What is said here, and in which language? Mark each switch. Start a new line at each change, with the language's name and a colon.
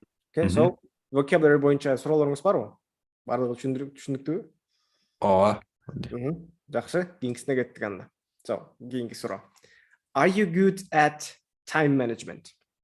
English: Okay, so
Kyrgyz: vocabulary боюнча суроолоруңуз барбы? Бардыгы түшүнүктүүбү? Ооба. Жакшы, кийинкисине кеттик анда. So, кийинки суроо.
English: Are you good at time management?